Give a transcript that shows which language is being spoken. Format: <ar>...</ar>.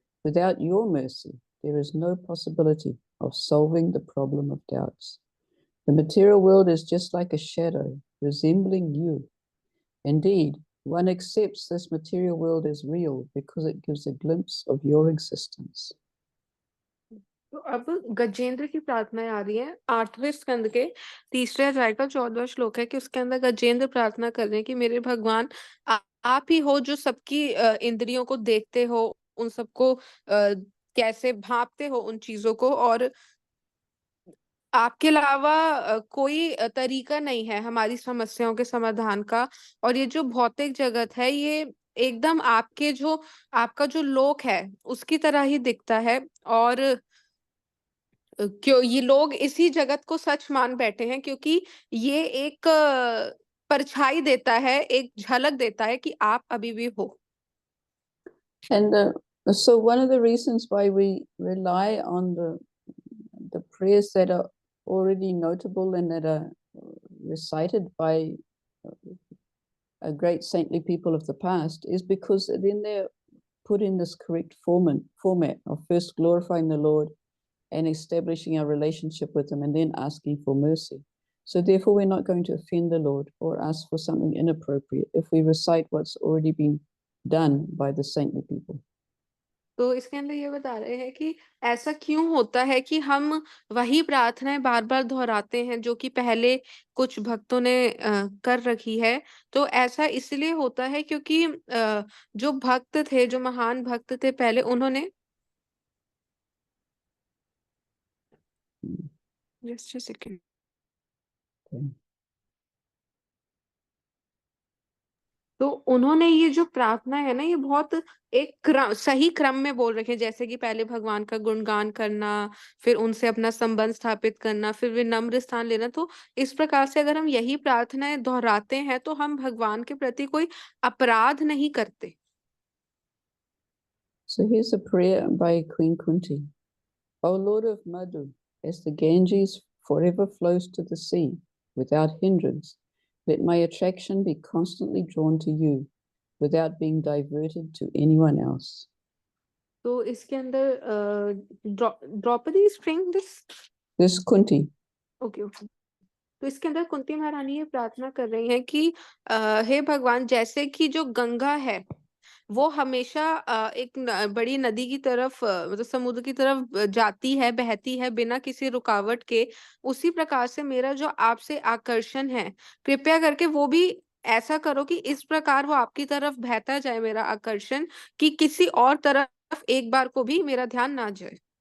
<en>Without your mercy, there is no possibility of solving the problem of doubts. The material world is just like a shadow, resembling you. Indeed, one accepts this material world as real because it gives a glimpse of your existence.</en> <hi>तो अब गजेंद्र की प्रार्थनाएं आ रही हैं 8वें स्कंद के 3रे अध्याय का 14वां श्लोक है कि उसके अंदर गजेंद्र प्रार्थना कर रहे हैं कि मेरे भगवान आप ही हो जो सबकी इंद्रियों को देखते हो, उन सबको कैसे भांपते हो उन चीजों को, और आपके अलावा कोई तरीका नहीं है हमारी समस्याओं के समाधान का। और ये जो भौतिक जगत है ये एकदम आपका जो लोक है उसकी तरह ही दिखता है। और क्यों ये लोग इसी जगत को सच मान बैठे हैं, क्योंकि ये एक परछाई देता है, एक झलक देता है कि आप अभी भी हो।</hi> <en>And so one of the reasons why we rely on the prayers that are already notable and that are recited by a great saintly people of the past is because then they're put in this correct format of first glorifying the Lord and establishing our relationship with him and then asking for mercy. So therefore we're not going to offend the Lord or ask for something inappropriate if we recite what's already been done by the saintly people.</en> <hi>तो इसके अंदर ये बता रहे हैं कि ऐसा क्यों होता है कि हम वही प्रार्थनाएं बार-बार दोहराते हैं जो कि पहले कुछ भक्तों ने कर रखी है। तो ऐसा इसलिए होता है क्योंकि जो भक्त थे, जो महान भक्त थे पहले, उन्होंने</hi> <en>Just a second. Okay.</en> <hi>तो उन्होंने ये जो प्रार्थना है ना, ये बहुत एक सही क्रम में बोल रखे हैं, जैसे कि पहले भगवान का गुणगान करना, फिर उनसे अपना संबंध स्थापित करना, फिर विनम्र स्थान लेना। तो इस प्रकार से अगर हम यही प्रार्थनाएं दोहराते हैं तो हम भगवान के प्रति कोई अपराध नहीं करते।</hi> <en>So here's a prayer by Queen Kunti. O Lord of Madhu, as the Ganges forever flows to the sea without hindrance, let my attraction be constantly drawn to you without being diverted to anyone else.</en> <hi>तो इसके अंदर Draupadi</hi> <en>Spring this This Kunti. Okay okay.</en> <hi>तो इसके अंदर कुंती महारानी ये प्रार्थना कर रही हैं कि हे भगवान, जैसे कि जो गंगा है वो हमेशा एक बड़ी नदी की तरफ, मतलब समुद्र की तरफ जाती है, बहती है बिना किसी रुकावट के, उसी प्रकार से मेरा जो आपसे आकर्षण है, कृपया करके वो भी ऐसा करो कि इस प्रकार वो आपकी तरफ बहता जाए मेरा आकर्षण, कि किसी और तरफ एक बार को भी मेरा ध्यान ना जाए।</hi>